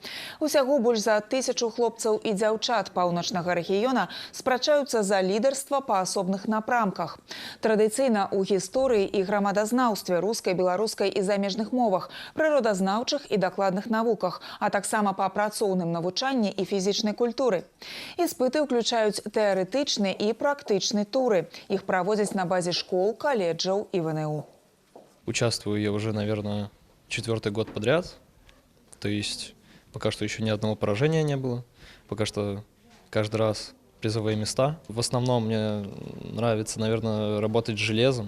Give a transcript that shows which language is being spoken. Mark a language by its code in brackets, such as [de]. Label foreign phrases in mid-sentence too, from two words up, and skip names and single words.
[be] Усяго больш за 1000 хлопцаў і дзяўчат паўночнага рэгіёна спрачаюцца за лідарства па асобных напрамках. Традыцыйна ў гісторыі і грамадазнаўстве, рускай, беларускай і замежных мовах, прыродазнаўчых і дакладных навуках, а таксама па працоўным навучанні і фізічнай культуры. Іспыты ўключаюць тэарэтычныя і практычныя туры. [ru] Их проводят на базе школ, колледжев и ВНУ. Участвую я уже, наверное, 4-й год подряд. То есть пока что еще ни одного поражения не было. Пока что каждый раз призовые места. В основном мне нравится, наверное, работать с железом.